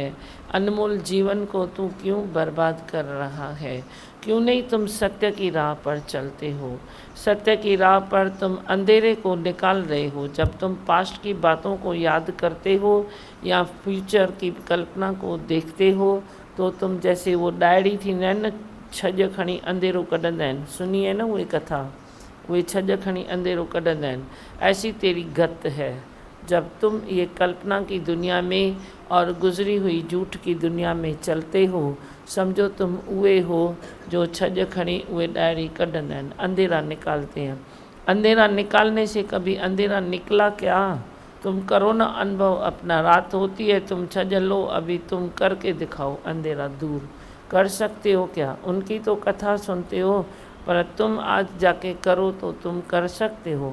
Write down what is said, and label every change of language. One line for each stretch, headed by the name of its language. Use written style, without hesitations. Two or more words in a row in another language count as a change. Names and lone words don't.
Hindi: अनमोल जीवन को तू क्यों बर्बाद कर रहा है? क्यों नहीं तुम सत्य की राह पर चलते हो? सत्य की राह पर तुम अंधेरे को निकाल रहे हो। जब तुम पास्ट की बातों को याद करते हो या फ्यूचर की कल्पना को देखते हो, तो तुम जैसे वो डायरी थी न,
Sindhi: छज खणी अंधेरो कढंदा आहिनि,
Hindi: सुनी है ना
Sindhi: उहे कथा, उहे छज खणी अंधेरो कढंदा आहिनि,
Hindi: ऐसी तेरी गत है। जब तुम ये कल्पना की दुनिया में और गुजरी हुई झूठ की दुनिया में चलते हो, समझो तुम उहे हो जो
Sindhi: छज खणी उहे डायरी कढंदा आहिनि,
Hindi: अंधेरा निकालते हैं। अंधेरा निकालने से कभी अंधेरा निकला क्या? तुम करो ना अनुभव अपना, रात होती है तुम छज लो, अभी तुम करके दिखाओ अंधेरा दूर। कर सकते हो क्या? उनकी तो कथा सुनते हो, पर तुम आज जाके करो तो तुम कर सकते हो।